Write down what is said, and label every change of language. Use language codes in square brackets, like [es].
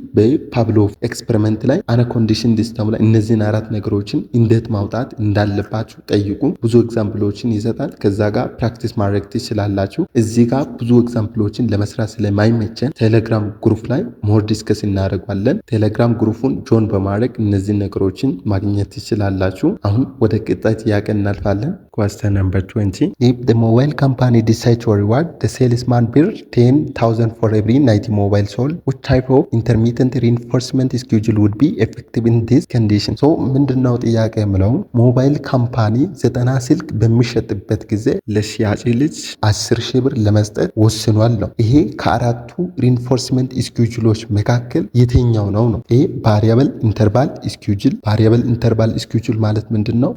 [am] በፓቭሎቭ ኤክስፐሪመንት ላይ አናኮንዲሽንድ ስታሙላስ እነዚህን አራት ነገሮችን እንዴት ማውጣት እንዳለባችሁ ጠይቁ። ብዙ ኤግዛምፕሎችን ይሰጣል። ከዛ ጋር ፕራክቲስ ማድረግ ትችላላችሁ። እዚህ ጋር ብዙ ኤግዛምፕሎችን ለመስራት ስለማይመቸን ቴሌግራም ግሩፕ ላይ ሞር ዲስከስ እናደርጋለን። ቴሌግራም ግሩፑን ጆን በማድረግ እነዚህን ነገሮችን ማግኘት ትችላላችሁ። አሁን ወደ ቀጣይ ጥያቄ እናልፋለን። [en] Question number 20. If the mobile company decides to reward the salesman bill 10,000 for every 90 mobile sold, which type of intermittent reinforcement schedule would be effective in this condition? [am] So ምንድነው ጥያቄ የምለው ሞባይል ካምፓኒ 90 ስልክ በሚሸጥበት ጊዜ ለሽያጭ ልጅ 10,000 ብር ለመስጠት ወስኗል ነው። ይሄ ከአራቱ ሪንፎርስመንት ስኬጁሎች መካከል የትኛው ነው? ኤ ቫሪያብል ኢንተርቫል ስኬጁል። ቫሪያብል ኢንተርቫል ስኬጁል ማለት ምንድነው?